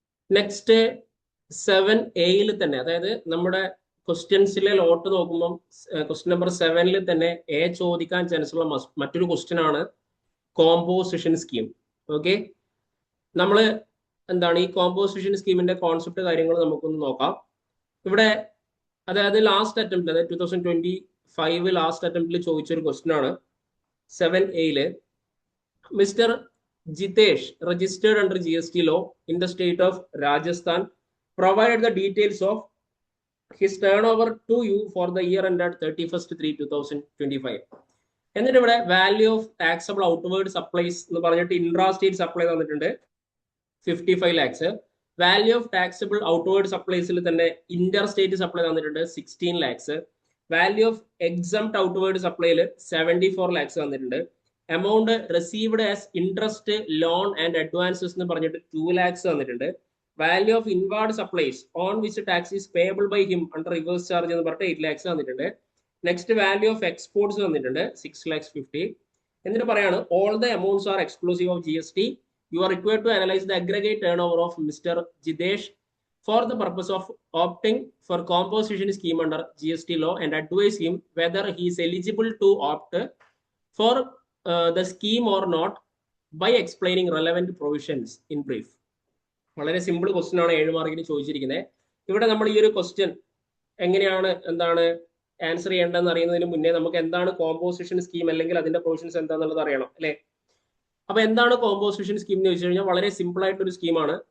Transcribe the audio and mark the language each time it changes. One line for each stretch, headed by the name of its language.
Malayalam: Next 7A തന്നെ, അതായത് നമ്മുടെ ക്വസ്റ്റ്യൻസിലെ ലോട്ട് നോക്കുമ്പോൾ ക്വസ്റ്റ്യൻ നമ്പർ 7 തന്നെ എ ചോദിക്കാൻ ചാൻസ് ഉള്ള മറ്റൊരു ക്വസ്റ്റ്യൻ ആണ് കോമ്പോസിഷൻ സ്കീം. ഓക്കെ, നമ്മൾ എന്താണ് ഈ കോമ്പോസിഷൻ സ്കീമിന്റെ കോൺസെപ്റ്റ് കാര്യങ്ങൾ നമുക്കൊന്ന് നോക്കാം. ഇവിടെ അതായത് ലാസ്റ്റ് അറ്റംപ്റ്റ്, അതായത് 2025 ലാസ്റ്റ് അറ്റംപ്റ്റിൽ ചോദിച്ചൊരു ക്വസ്റ്റ്യൻ ആണ് 7A.
English: Mr. Jitesh, registered under GST law in the state of Rajasthan, provided the details of his turnover to you for the year ended 31st 3/2025.
Malayalam: എന്നിട്ട് ഇവിടെ value of taxable outward supplies എന്ന് പറഞ്ഞിട്ട് intra state supply തന്നിട്ടുണ്ട് 55 lakhs. Value of taxable outward സപ്ലൈസിൽ തന്നെ Inter state supply തന്നിട്ടുണ്ട് 16 lakhs. Value of exempt outward സപ്ലൈയിൽ 74 lakhs തന്നിട്ടുണ്ട്.
English: amount received as interest, loan and advances
Malayalam: എന്ന് പറഞ്ഞിട്ട് 2 lakhs തന്നിട്ടുണ്ട്.
English: value of inward supplies on which tax is payable by him under reverse charge
Malayalam: എന്ന് പറഞ്ഞിട്ട് 8 lakhs തന്നിട്ടുണ്ട്. Next value of exports തന്നിട്ടുണ്ട് 6,50,000. എന്നിട്ട് പറയാണ്
English: All the amounts are exclusive of GST. You are required to analyze the aggregate turnover of Mr. Jitesh for the purpose of opting for composition scheme under GST law and advise him whether he is eligible to opt for the scheme or not by explaining relevant provisions in brief.
Malayalam: വളരെ simple question ആണ് 7 മാർക്കിന് ചോദിച്ചിരിക്കുന്നത്. ഇവിടെ നമ്മൾ ഈ ഒരു question എങ്ങനെയാണ് answer ചെയ്യേണ്ടതെന്ന് അറിയുന്നതിന് മുന്നേ നമുക്ക് എന്താണ് കോമ്പോസിഷൻ സ്കീം അല്ലെങ്കിൽ അതിന്റെ പ്രൊവിഷൻസ് എന്താണെന്നുള്ളത് അറിയണം അല്ലേ. അപ്പൊ എന്താണ് കോമ്പോസിഷൻ സ്കീം എന്ന് ചോദിച്ചു കഴിഞ്ഞാൽ വളരെ സിമ്പിൾ ആയിട്ടൊരു സ്കീമാണ്.